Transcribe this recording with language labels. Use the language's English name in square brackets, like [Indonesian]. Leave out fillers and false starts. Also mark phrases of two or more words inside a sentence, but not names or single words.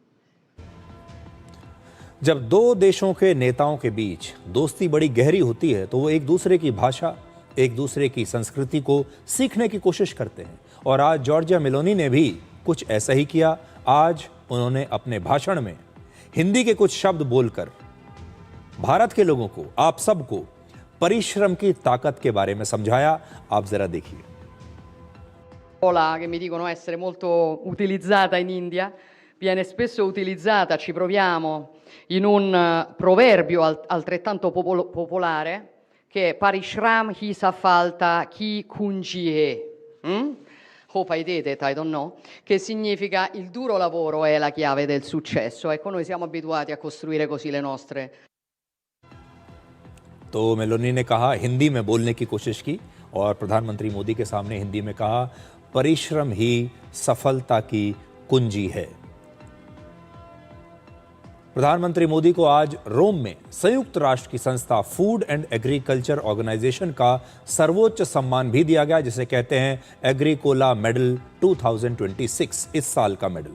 [Hindi] जब दो देशों के नेताओं के बीच दोस्ती बड़ी गहरी होती है तो वो एक दूसरे की भाषा, एक दूसरे की संस्कृति को सीखने की कोशिश करते हैं और आज जॉर्जिया मेलोनी ने भी कुछ ऐसा ही किया। आज उन्होंने अपने भाषण में हिंदी के कुछ शब्द बोलकर भारत के लोगों को, आप सबको परिश्रम की ताकत के बारे में समझाया। आप जरा देखिए। [Italian] Parola che mi dicono essere molto utilizzata in India, viene spesso utilizzata, ci proviamo, in un proverbio altrettanto popolare che [Hindi] परिश्रम ही सफलता की कुंजी. [English] Hope I did it, I don't know, [Italian] che significa il duro lavoro è la chiave del successo. Ecco, noi siamo abituati a costruire così le nostre. [Hindi] तो मेलोनी ने कहा, हिंदी में बोलने की कोशिश की और प्रधानमंत्री मोदी के सामने हिंदी में कहा, परिश्रम ही सफलता की कुंजी है। प्रधानमंत्री मोदी को आज रोम में संयुक्त राष्ट्र की संस्था फूड एंड एग्रीकल्चर ऑर्गेनाइजेशन का सर्वोच्च सम्मान भी दिया गया, जिसे कहते हैं एग्रीकोला मेडल 2026, इस साल का मेडल।